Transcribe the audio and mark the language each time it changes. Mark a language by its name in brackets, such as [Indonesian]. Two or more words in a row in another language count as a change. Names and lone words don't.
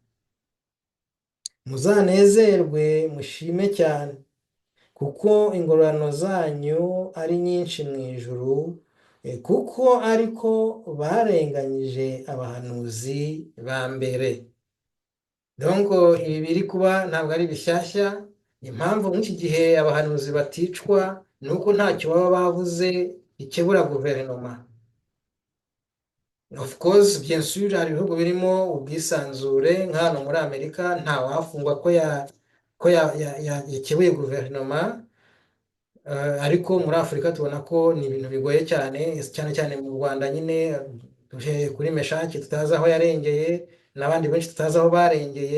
[Kinyarwanda] Muzanezerwe mushime cyane, kuko ingororano zanyu ari nyinshi mu ijuru, kuko ariko barenganyije abahanuzi ba mbere. Donc ibi biri kuba ntabwo ari bishyashya. Impamvu muri iki gihe abahanuzi baticwa ni uko ntacyo baba bavuze ikebura guverinoma. [English] Of course, [French] bien sûr, [Kinyarwanda] hari ibihugu birimo ubwisanzure, nka hano muri Amerika nta wafungwa ko yakebuye guverinoma, ariko muri Afurika tubona ko ni ibintu bigoye cyane, cyane cyane mu Rwanda nyine, duhereye kuri Meshaki tutazi aho yarengeye, n'abandi benshi tutazi aho barengeye.